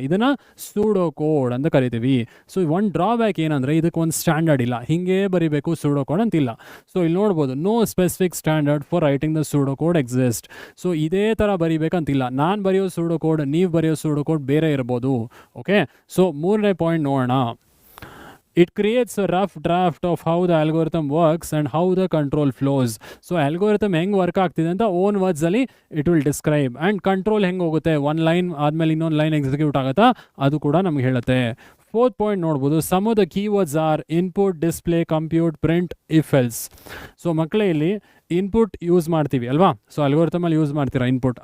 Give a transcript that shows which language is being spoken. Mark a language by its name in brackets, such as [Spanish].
[Kannada] ಇದನ್ನು pseudo code ಅಂತ ಕರಿತೀವಿ. ಸೊ ಒಂದು ಡ್ರಾಬ್ಯಾಕ್ ಏನಂದರೆ ಇದಕ್ಕೆ ಒಂದು ಸ್ಟ್ಯಾಂಡರ್ಡ್ ಇಲ್ಲ, ಹಿಂಗೆ ಬರೀಬೇಕು ಸೂಡೋ ಕೋಡ್ ಅಂತಿಲ್ಲ. ಸೊ ಇಲ್ಲಿ ನೋಡ್ಬೋದು, [English] No specific standard for writing the pseudo code exist. [Kannada] So ಇದೇ ಥರ ಬರೀಬೇಕಂತಿಲ್ಲ. ನಾನು ಬರೆಯೋ ಸೂಡೋ ಕೋಡ್, ನೀವು ಬರೆಯೋ ಸೂಡೋ ಕೋಡ್ ಬೇರೆ ಇರ್ಬೋದು, ಓಕೆ. ಸೊ ಮೂರನೇ ಪಾಯಿಂಟ್ ನೋಡೋಣ. [English] It creates a rough draft of how the algorithm works and how the control flows. [Kannada] So algorithm ಹೆಂಗೆ ವರ್ಕ್ ಆಗ್ತಿದೆ ಅಂತ own ವರ್ಡ್ಸಲ್ಲಿ [English] It will describe. [Kannada] And control ಹೆಂಗೆ ಹೋಗುತ್ತೆ, ಒಂದು ಲೈನ್ ಆದಮೇಲೆ ಇನ್ನೊಂದು ಲೈನ್ ಎಕ್ಸಿಕ್ಯೂಟ್ ಆಗುತ್ತಾ ಅದು ಕೂಡ ನಮ್ಗೆ ಹೇಳುತ್ತೆ. ಫೋರ್ತ್ ಪಾಯಿಂಟ್ ನೋಡ್ಬೋದು. [English] Some of the keywords are input, display, compute, print, if else. [Kannada] So ಮಕ್ಕಳೇ ಇಲ್ಲಿ ಇನ್ಪುಟ್ ಯೂಸ್ ಮಾಡ್ತೀವಿ ಅಲ್ವಾ. ಸೊ ಅಲ್ಗೋರಿಥಮಲ್ಲಿ ಯೂಸ್ ಮಾಡ್ತೀರಾ ಇನ್ಪುಟ್.